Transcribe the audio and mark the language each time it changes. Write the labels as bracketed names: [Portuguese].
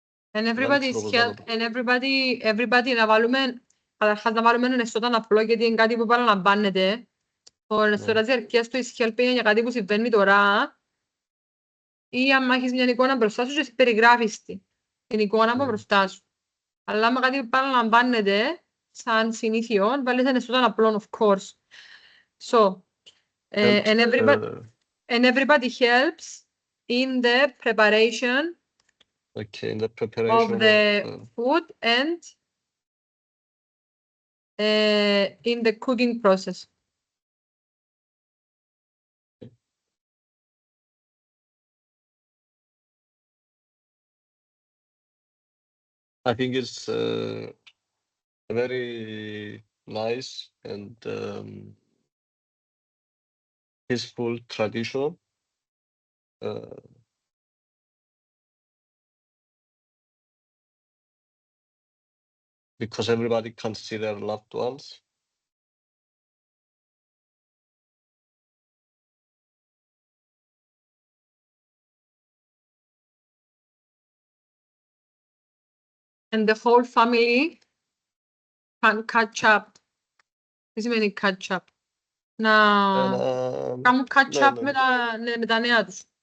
[English] And everybody's help, and everybody [Greek] να βάλουμε, καταρχάς να βάλουμε ένα εσώταν απλό, γιατί είναι κάτι που παραλαμβάνεται. Ο εσώτας διαρκείας του is helping είναι για κάτι που συμβαίνει τώρα, ή αν έχεις μια εικόνα μπροστά σου και περιγράφεις την εικόνα από μπροστά σου. Αλλά άμα κάτι που παραλαμβάνεται, σαν συνήθιο, βάλεις ένα εσώταν απλό, [English] of course. So, and everybody helps in the preparation in the preparation of the food and in the cooking process. I think it's very nice and peaceful tradition. Because everybody can see their loved ones. And the whole family can catch up. [Greek] Τι σημαίνει catch up? Να κάνουν catch up με τα νέα τους.